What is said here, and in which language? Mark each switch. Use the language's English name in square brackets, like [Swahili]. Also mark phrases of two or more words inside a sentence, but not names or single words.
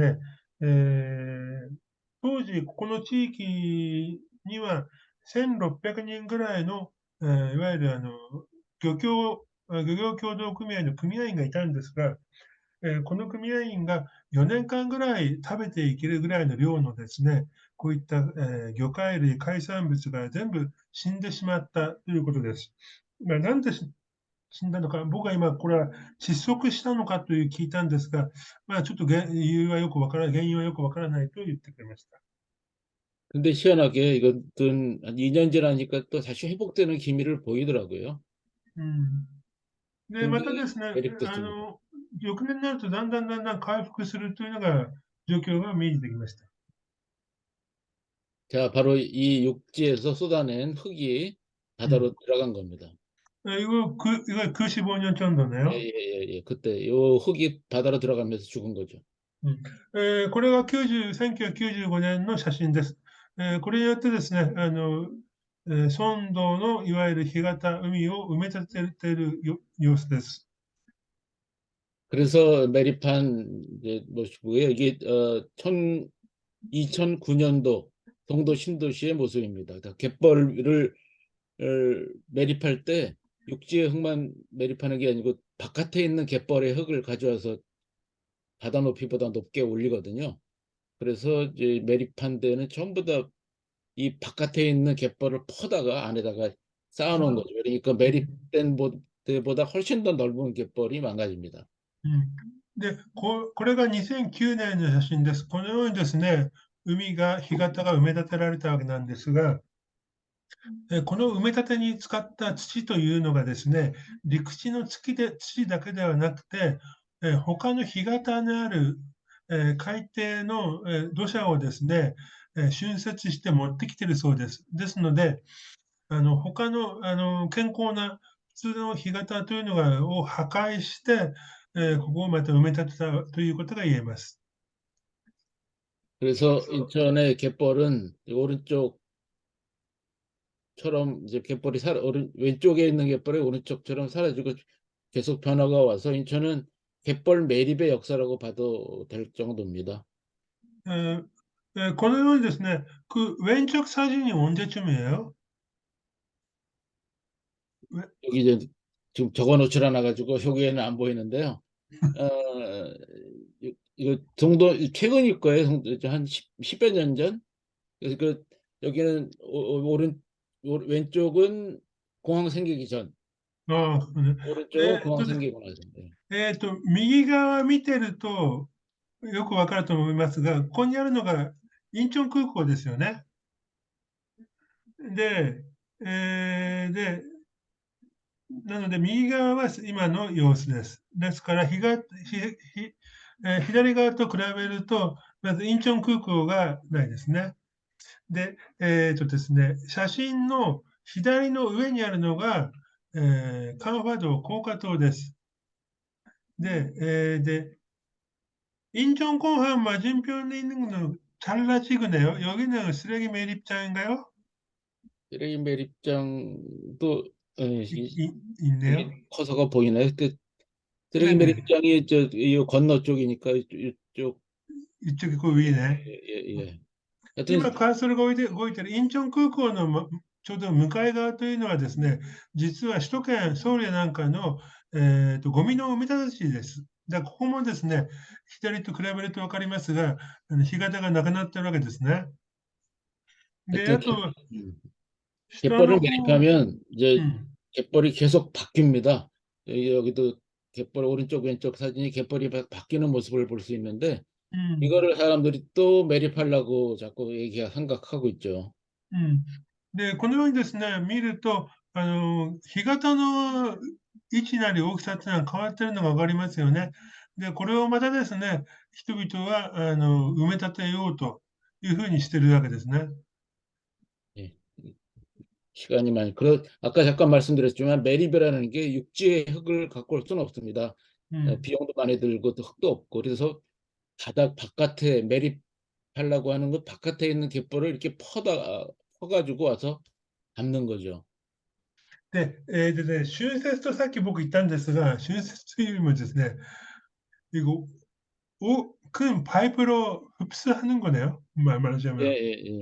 [Japanese] ね、えー当時ここの地域には1600人ぐらいの、いわゆる漁業協同組合の組合員がいたんですが、この組合員が4年間ぐらい食べていけるぐらいの量のですね、こういった、魚介類、海産物が全部死んでしまったということです。なんで死んだのか、僕は今これは窒息したのかという聞いたんですが、ちょっと原因はよくわからないと言ってくれました。 [Korean] 근데 희한하게 이것은 한 2년 지나니까 또 다시 회복되는 기미를 보이더라고요. [Japanese] うん。で、またで [Korean] 굉장히 [Japanese] すね、 [Korean] 매력됐습니다. [Japanese] 翌年になるとだんだん回復するというのが状況が見えてきました。 [Korean] 자, 바로 이 육지에서 쏟아낸 흙이 [Japanese] うん。 [Korean] 바다로 들어간 겁니다. 이거 95년 예, 정도네요. 예, 예, 예. 그때 요 흙이 바다로 들어가면서 죽은 거죠. [Japanese] うん。これが1995年の写真です。これによってですね、村道のいわゆる干潟、海を埋め立てている様子です。 [Korean] 그래서 메리판 이제 모시고요. 이게 2009년도 송도 신도시의 모습입니다. 그러니까 갯벌을 매립할 때 육지의 흙만 매립하는 게 아니고 바깥에 있는 갯벌의 흙을 가져와서 바다 높이보다 높게 올리거든요. 그래서 이제 매립한 데는 전부 다 이 바깥에 있는 갯벌을 퍼다가 안에다가 쌓아놓은 거죠. 그러니까 매립된 데보다 훨씬 더 넓은 갯벌이 망가집니다. [Japanese] うん。で、これが2009年の写真です。このようにですね、干潟が埋め立てられたわけなんですが、この埋め立てに使った土というのがですね、陸地の土だけではなくて、他の干潟にある、海底の、土砂をですね、浚渫して持ってきているそうです。ですので、他の、健康な普通の干潟というのを破壊して、ここをまた埋め立てたということが言えます。 [Korean] 그래서 인천의 갯벌은 오른쪽처럼 이제 왼쪽에 있는 갯벌이 오른쪽처럼 사라지고 계속 변화가 와서 인천은 갯벌 매립의 역사라고 봐도 될 정도입니다. [Japanese] このようにですね、 [Korean] 왼쪽 사진이 언제쯤이에요? 왜- 여기 이제 지금 적어놓질 않아가지고 여기에는 안 보이는데요. 이거 정도 최근일 거예요. 한 10여 년 전. 그래서 여기는 왼쪽은 공항 생기기 전, [Japanese] ね。 [Korean] 오른쪽은 공항 생기고 나서. 네. [Japanese] 右側見てるとよくわかると思いますが、ここにあるのがインチョン空港ですよね。で、なので右側は今の様子です。ですから左側と比べると、まずインチョン空港がないですね。で、ですね、写真の左の上にあるのが、カンファ道高架島です。で, [Korean] 인천공항 맞은편에 있는 건 잘라지그네요. 여기는 쓰레기 매립장인가요? 쓰레기 매립장도 있네요. 되게 커서가 보이네. 그 쓰레기 네네. 매립장이 이 건너 쪽이니까 이쪽. 이쪽이 그 예, 위네. 예, 예. 하여튼 [Japanese] 今、カーソルが動いているインチョン空港の、ちょうど向かい側というのはですね、実は首都圏、ソウルやなんかの、ゴミの埋め立て地です。ここもですね、左と比べると分かりますが、干潟がなくなってるわけですね。で、 [Korean] 하여튼 [Japanese] あと、下の [Korean] 갯벌을 [Japanese] 方、 [Korean] 매립하면 [Japanese] う [Korean] 이제 [Japanese] ん、 [Korean] 갯벌이 계속 바뀝니다. 여기도 갯벌 오른쪽 왼쪽 사진이 갯벌이 바뀌는 모습을 볼 수 있는데 [Japanese] うん、 [Korean] 이거를 사람들이 또 매립하려고 자꾸 생각하고 있죠. [Japanese] うん。で、このようにですね、見ると、干潟の位置なり大きさっていうのは変わってるのが分かりますよね。で、これをまたですね、人々は埋め立てようというふうにしてるわけですね。 [Korean] 예. 시간이 많이. 아까 잠깐 말씀드렸지만 매립이라는 게 육지의 흙을 갖고 올 수는 없습니다. 음. 비용도 많이 들고 또 흙도 없고 그래서 바닥 바깥에 매립하려고 하는 것 바깥에 있는 갯벌을 이렇게 퍼가지고 와서 담는 거죠. [Japanese] で、春節とさっき僕言ったんですが、春節というよりもですね、 [Korean] 이거 큰 파이프로 흡수하는 거네요. 예, 말하자면. 예, 예.